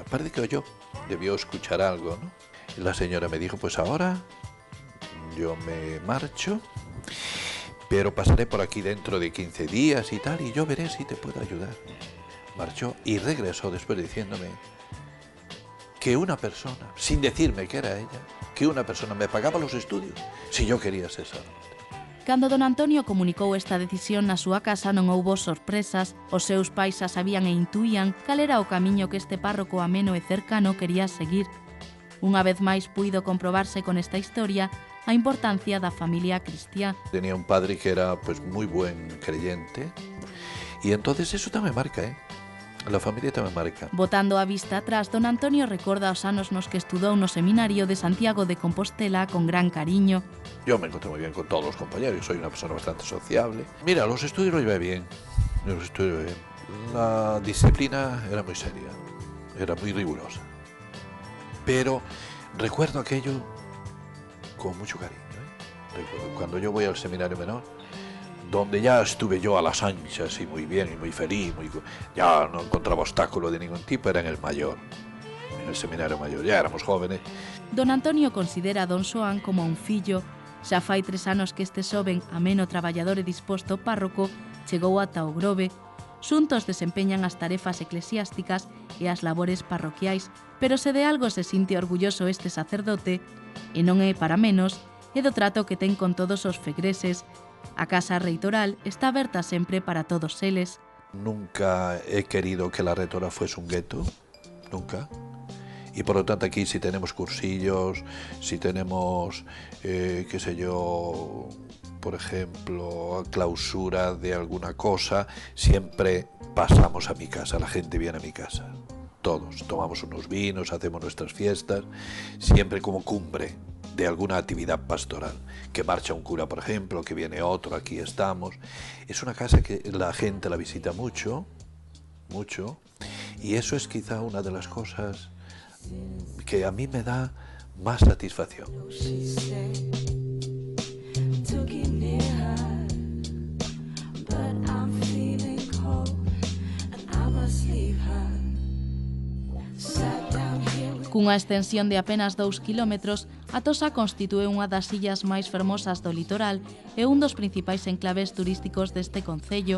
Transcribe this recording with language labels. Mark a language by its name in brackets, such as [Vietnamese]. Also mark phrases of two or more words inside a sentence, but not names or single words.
[Spanish] Parece que yo debió escuchar algo, ¿no? Y la señora me dijo, pues ahora yo me marcho, pero pasaré por aquí dentro de 15 días y tal, y yo veré si te puedo ayudar. Marchó y regresó después diciéndome que una persona, sin decirme que era ella, que una persona me pagaba los estudios si yo quería ser sacerdote. [Galician] Cando don Antonio comunicou esta decisión na súa casa non houbo sorpresas. Os seus pais xa sabían e intuían cal era o camiño que este párroco ameno e cercano quería seguir. Unha vez máis puido comprobarse con esta historia a importancia da familia cristiá. [Spanish] Tenía un padre que era pues muy buen creyente y entonces eso tamén marca, La familia tamén marca. [Galician] Botando a vista atrás, don Antonio recorda os anos nos que estudou no seminario de Santiago de Compostela con gran cariño. [Spanish] Yo me encontré muy bien con todos los compañeros, soy una persona bastante sociable. Mira, los estudios los llevé bien, La disciplina era muy seria, era muy rigurosa. Pero recuerdo aquello con mucho cariño. Recuerdo cuando yo voy al seminario menor, donde ya estuve yo a las anchas y muy bien y muy feliz, ya no encontraba obstáculo de ningún tipo, era en el mayor, en el seminario mayor, ya éramos jóvenes. [Galician] Don Antonio considera a don Xoán como un fillo. Xa fai 3 anos que este xoven, ameno traballador e disposto párroco, chegou ata o Grove. Xuntos desempeñan as tarefas eclesiásticas e as labores parroquiais, pero se de algo se sinte orgulloso este sacerdote, e non é para menos, é do trato que ten con todos os fegreses. A casa reitoral está aberta sempre para todos eles. [Spanish] Nunca he querido que la reitora fuese un gueto, nunca. Y por lo tanto aquí si tenemos cursillos, si tenemos, qué sé yo, por ejemplo, clausura de alguna cosa, siempre pasamos a mi casa, la gente viene a mi casa. Todos tomamos unos vinos, hacemos nuestras fiestas, siempre como cumbre de alguna actividad pastoral. Que marcha un cura, por ejemplo, que viene otro, aquí estamos. Es una casa que la gente la visita mucho, mucho, y eso es quizá una de las cosas que a mí me da más satisfacción. [Galician] Cunha extensión de apenas 2 kilómetros, a Tosa constitúe unha das illas máis fermosas do litoral e un dos principais enclaves turísticos deste concello.